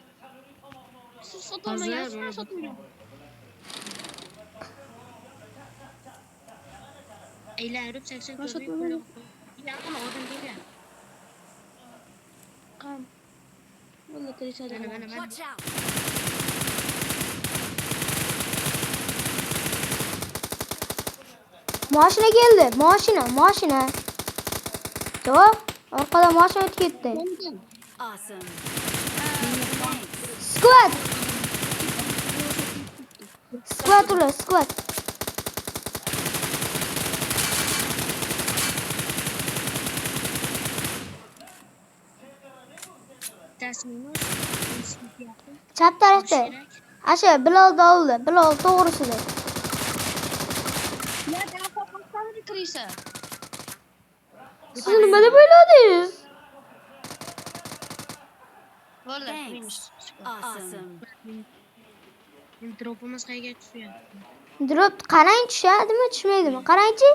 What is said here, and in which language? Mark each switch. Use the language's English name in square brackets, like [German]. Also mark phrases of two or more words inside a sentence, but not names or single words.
[Uzbek] Siz sotolmayapsizmi? Sotmayman. Aylanib 80 Boshqa ko'rmay to'g'ri. Yaqin odam kelgan. Qam. Vallahi kirishadi. Mana. [English] Watch out. [Uzbek] Mashina keldi, mashina. Javob, orqada mashina o'tib ketdi. [English] Awesome. [Uzbek] Squad ular, squad. Tasminimiz. Chap tarafda. Asha Bilol oldi. Bilol to'g'risida. Ya, daha qolmasdan kirishsa. Siz nima deb o'yladingiz? Vallahi [English] Thanks. [Uzbek] minish. [English] Awesome. [Uzbek] Dropimiz qayerga tushyapti? Drop qarang tushadimi, tushmaydimi? Qarangchi.